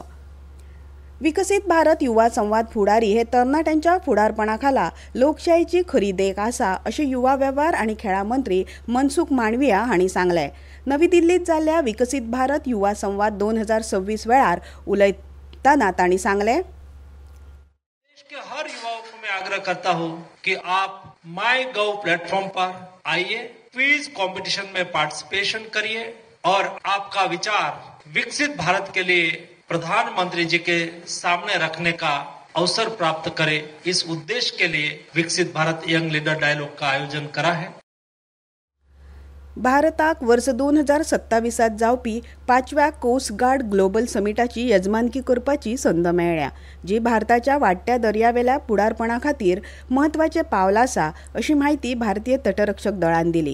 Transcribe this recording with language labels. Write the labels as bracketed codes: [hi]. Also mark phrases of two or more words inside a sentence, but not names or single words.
[kok] विकसीत भारत युवा संवाद फुडारी हे तरणाट्यांच्या फुडारपणा खाला लोकशायेची खरी देख आसा अशें युवा वेव्हार आनी खेळां मंत्री मनसुख मांडविया हांणी सांगलें. नवी दिल्लीत जाल्ल्या विकसीत भारत युवा संवाद 2026 वेळार उलयतना तांणी सांगलें, [hi] देश के हर युवाओं को मैं आग्रह करता हूं कि आप माईगव प्लेटफॉर्म पर आइए, [en] quiz competition [hi] में पार्टिसिपेशन करिए और आपका विचार विकसित भारत के लिए प्रधानमंत्री जी के सामने रखने का अवसर प्राप्त करे. इस उद्देश्य के लिए विकसित भारत [en] young leader dialogue [hi] का आयोजन करा है. [kok] भारताक वर्स 2027 जावपी 5व्या कोस्ट गार्ड ग्लोबल समिटाची येजमानकी करपाची संद मेळ्ळ्या, जी भारताच्या वाडट्या दर्यावेल्या फुडारपणा खातीर म्हत्वाचें पावल आसा अशी माहिती भारतीय तटरक्षक दळान दिली.